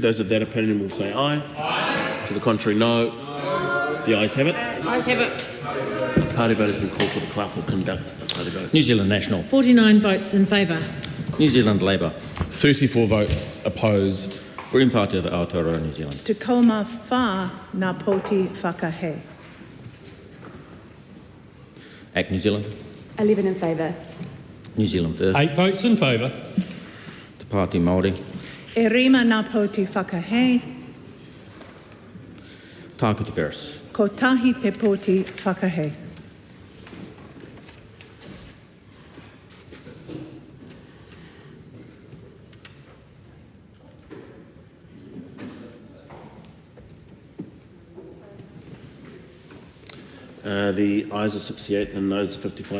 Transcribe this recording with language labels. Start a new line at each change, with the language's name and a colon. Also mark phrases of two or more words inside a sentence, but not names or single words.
English: Those of that opinion will say aye. Aye. To the contrary, no. The ayes have it. Ayes have it. A party vote has been called for. The clerk will conduct a party vote. New Zealand National. 49 votes in favour. New Zealand Labour. 34 votes opposed. Green Party of Aotearoa, New Zealand.
Māori: Te kauma whā ngā poti whakahe.
English: ACT New Zealand. 11 in favour. New Zealand First. 8 votes in favour. Te Pāti Māori.
Māori: E rima ngā poti whakahe. Tāku Te Ferris. Ko tahi te poti whakahe.
English: The ayes are 68 and noes are 55.